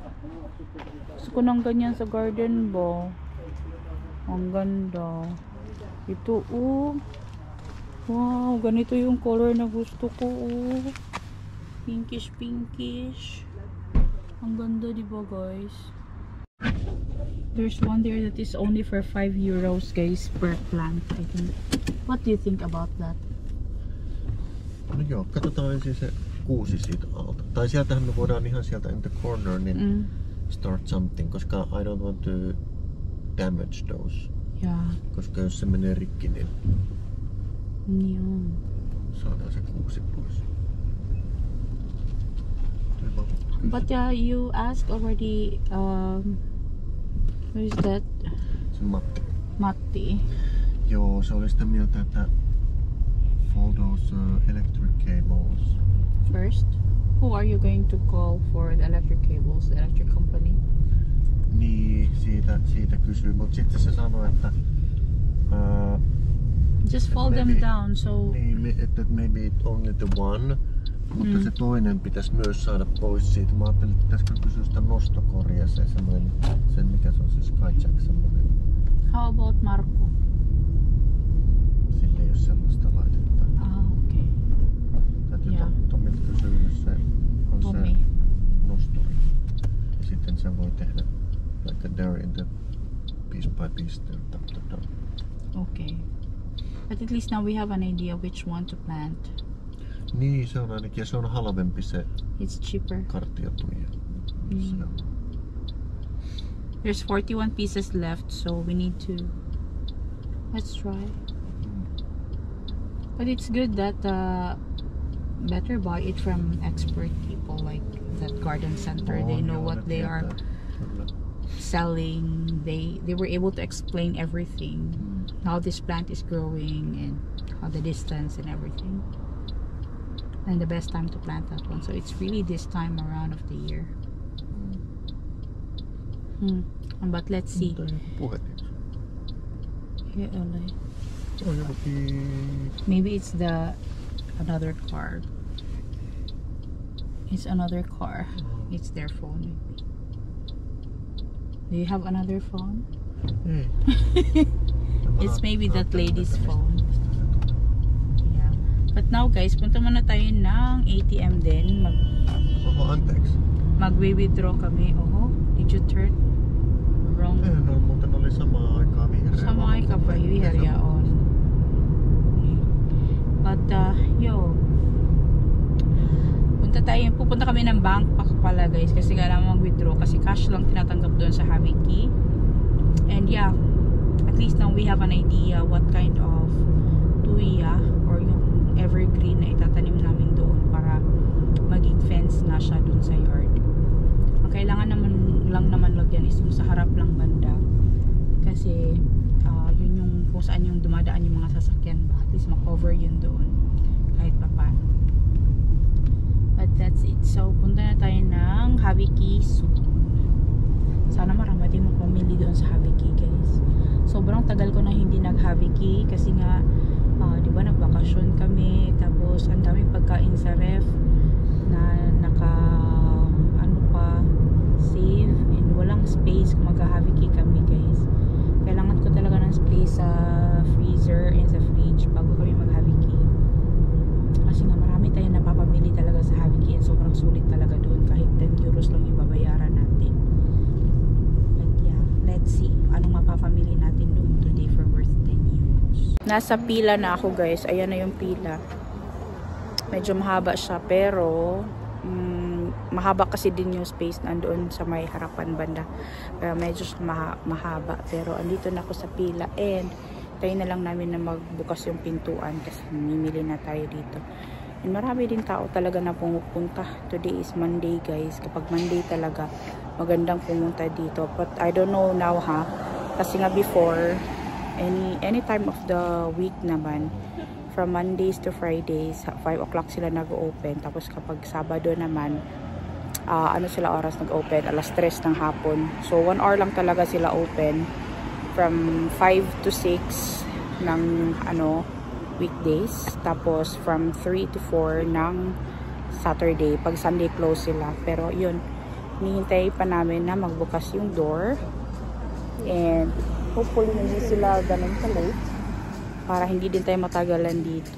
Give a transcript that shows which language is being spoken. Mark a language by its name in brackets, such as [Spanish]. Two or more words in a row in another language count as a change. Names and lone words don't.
[Filipino] Gusto ko ng ganyan sa garden ba? Ang ganda. Ito oh. Wow, ganito yung color na gusto ko oh. Pinkish pinkish. Ang ganda diba guys? [English] There's one there that is only for 5 euros guys per plant I think. What do you think about that? [Finnish] No joo, katsotaan ensin se kuusi siitä alta. Tai sieltähän me voidaan ihan sieltä [English] in the corner niin start something, koska I don't want to damage those. Yeah. [Finnish] Koska jos se menee rikki, niin [English] Yeah. [Finnish] saadaan se kuusi pois. Hyvä. [English] But you asked already who is that? [Finnish] Se Matti. Matti. Joo, se oli sitä mieltä, että [English] follow those electric cables. First. Who are you going to call for the electric cables, the electric company? [Finnish] Niin, siitä kysyy, mutta sitten se sanoi, että [English] Just fold them maybe- down, so [Finnish] niin, että [English] maybe it only the one, [Finnish] mutta se toinen pitäisi myös saada pois siitä. Mä ajattelin, että pitäisikö kysyä sitä nostokoria, sen mikä se on se Skyjack semmoinen. [English] how about Marco? [Finnish] Sillä ei ole sellaista laitetta. [English] Okay. [Finnish] Täytyy Joo. Tomilta kysyä, jos se on Tommi. se nosturi. Ja sitten se voi tehdä [English] like there in the piece by piece there. Okay. But at least now we have an idea which one to plant. Niin, se on ainakin, ja se on halvempi se It's cheaper. karttiotuja. Se on. There's 41 pieces left, so we need to. Let's try. But it's good that better buy it from expert people like that garden center. They know what they are Kyllä. selling. They were able to explain everything, how this plant is growing and how the distance and everything, and the best time to plant that one. So it's really this time around of the year. But let's see. [Finnish] Mutta joku puhelin. [English] Yeah, like, [Finnish] Se on jokin... [English] maybe it's another car. It's another car. It's their phone. Maybe. Do you have another phone? [Finnish] Ei. [English] It's maybe that lady's phone. Yeah. But now guys, [Filipino] punta muna tayo ng ATM din. [Finnish] Oho, anteeksi. [Filipino] Magwi-withdraw kami. [English] Oh, did you turn wrong? [Finnish] No, muuten oli samaan aikaan vihreä. Sama aika pa vihreä on. [Filipino] But pupunta kami ng bank pa pala guys kasi kailangan mag-withdraw kasi cash lang tinatanggap doon sa Haviki. [English] And yeah, at least now we have an idea what kind of tuya or [Filipino] yung evergreen na itatanim namin doon para maging fence na siya doon sa yard. Ang kailangan naman lagyan is yung sa harap lang banda kasi yun yung kung saan yung dumadaan yung mga sasakyan ba, at least makover yun doon kahit pa paano. [English] But that's it. [Filipino] So punta na tayo ng Haviki Zoo. Sana marami tayong pamili doon sa Haviki guys. Sobrang tagal ko na hindi nag-Haviki kasi nga di ba nagbakasyon kami tapos ang daming pagkain sa ref na save and walang space kung mag-Haviki kami guys. Kailangan ko talaga ng space sa freezer and sa fridge bago kami mag-Haviki. Kasi nga marami tayong napapamili talaga sa Haviki and sobrang sulit talaga doon kahit 10 euros lang yung babayaran natin. [English] But yeah, let's see [Filipino] anong mapapamili natin doon [English] today for worth 10 euros. [Filipino] Nasa pila na ako guys. Ayan na yung pila. Medyo mahaba siya pero mahaba kasi din yung space nandoon sa may harapan banda. Kaya medyo mahaba pero andito na ako sa pila and tayo na lang namin na magbukas yung pintuan kasi mimili na tayo dito. And marami din tao talaga na pumupunta. [English] Today is Monday guys. [Filipino] Kapag Monday talaga magandang pumunta dito. [English] But I don't know now [Filipino] kasi nga [English] before any time of the week naman from Mondays to Fridays 5 o'clock sila nag-open. [Filipino] Tapos kapag Sabado naman sila oras nag-open? Alas 3 ng hapon. [English] So 1 hour [Filipino] lang talaga sila [English] open from 5 to 6 [Filipino] ng weekdays. Tapos [English] from 3 to 4 [Filipino] ng Saturday. Pag Sunday close sila. Pero yun, hinihintay pa namin na magbukas yung door. And hopefully hindi sila ganun ka-late para hindi din tayo matagalan dito.